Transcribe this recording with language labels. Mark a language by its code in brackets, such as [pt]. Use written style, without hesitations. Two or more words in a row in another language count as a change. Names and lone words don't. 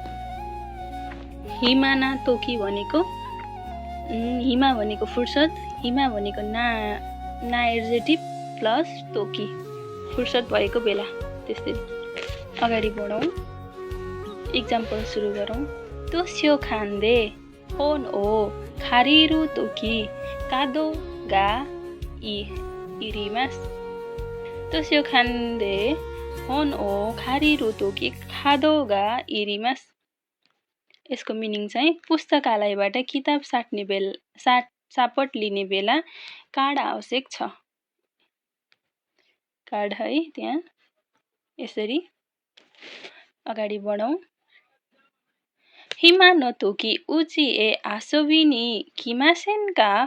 [ja] 暇な時 [ne] भनेको हिमा भनेको फुर्सद, हिमा भनेको ना [en] adjective plus [ne] तोकी फुर्सद भएको बेला। त्यसरी अगाडि बढौँ। इक्जाम्पल सुरु गरौँ। [ja] 図書館で本を借りる時カードが要ります. 図書館で本を借りる時カードが要ります. [ne] यसको मिनिङ चाहिँ पुस्तकालयबाट किताब सापट लिने बेला कार्ड आवश्यक छ। कार्ड है त्यहाँ। यसरी अगाडि बढौँ। [ja] 暇な時うちへ遊びに来ませんか.